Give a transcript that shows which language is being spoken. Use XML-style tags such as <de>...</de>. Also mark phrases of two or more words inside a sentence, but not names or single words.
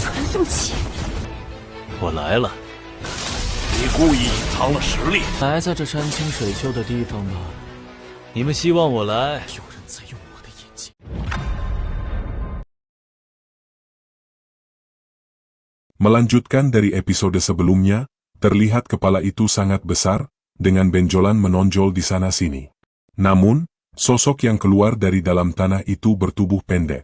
<zh>宋启，我来了。你故意隐藏了实力，来在这山清水秀的地方吗？你们希望我来？有人在用我的眼睛。</zh> <id>Melanjutkan dari episode sebelumnya, terlihat kepala itu sangat besar, dengan benjolan menonjol di sana-sini. Namun, sosok yang keluar dari dalam tanah itu bertubuh pendek.</id>